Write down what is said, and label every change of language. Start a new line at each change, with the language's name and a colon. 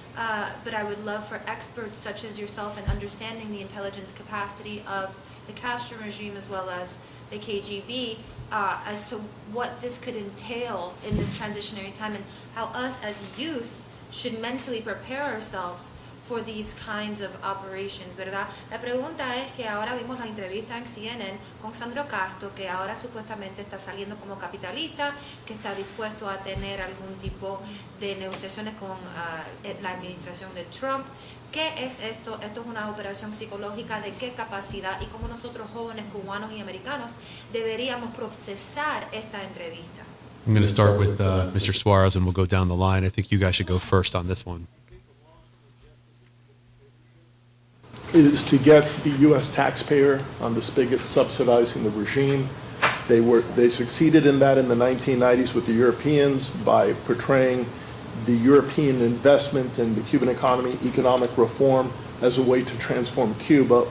English: But I would love for experts such as yourself in understanding the intelligence capacity of the Castro regime as well as the KGB as to what this could entail in this transitionary time and how us as youth should mentally prepare ourselves for these kinds of operations, ¿verdad?
Spanish: La pregunta es que ahora vimos la entrevista en CNN con Sandro Castro, que ahora supuestamente está saliendo como capitalista, que está dispuesto a tener algún tipo de negociaciones con la administración de Trump. ¿Qué es esto? Esto es una operación psicológica de qué capacidad y cómo nosotros jóvenes cubanos y americanos deberíamos procesar esta entrevista.
English: I'm going to start with Mr. Suarez, and we'll go down the line. I think you guys should go first on this one. Is to get the U.S. taxpayer on the spigot subsidizing the regime. They succeeded in that in the 1990s with the Europeans by portraying the European investment in the Cuban economy, economic reform, as a way to transform Cuba.